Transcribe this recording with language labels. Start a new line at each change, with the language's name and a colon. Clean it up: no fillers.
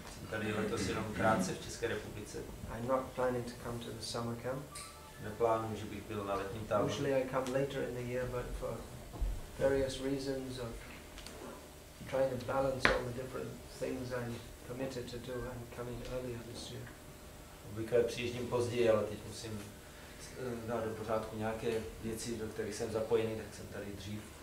Czech: Tady letos jenom krátce v České republice.
English: I'm not planning to come to the summer camp.
Czech: Neplánuji, že bych byl na letním táboře.
English: Usually I come later in the year, but for various reasons of trying to balance all the different things I'm committed to do, I'm coming earlier this year.
Czech: Obvykle přijíždím později, ale teď musím dát do pořádku nějaké věci, do kterých jsem zapojený, tak jsem tady dřív.